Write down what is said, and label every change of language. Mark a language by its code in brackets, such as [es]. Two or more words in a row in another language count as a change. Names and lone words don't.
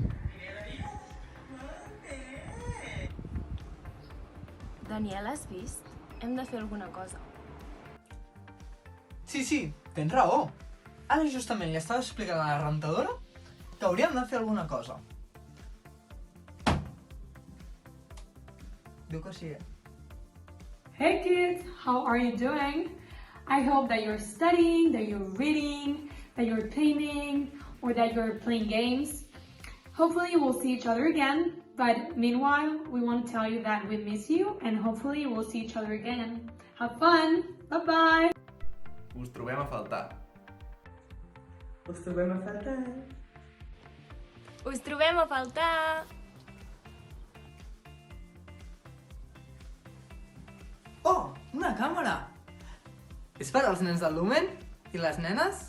[ca] Daniel, has vist? Hem de fer alguna cosa. Sí, tens raó. Ara justament li estava explicant a la rentadora que hauríem de fer alguna cosa. Diu que sí, [en] Hey kids, how are you doing? I hope that you're studying, that you're reading, that you're painting, or that you're playing games. Hopefully we'll see each other again, but meanwhile, we want to tell you that we miss you and hopefully we'll see each other again. Have fun! Bye-bye! [ca] Us trobem a faltar. Us trobem a faltar. Us trobem a faltar! Oh, una càmera! És per als nens del Lumen i les nenes?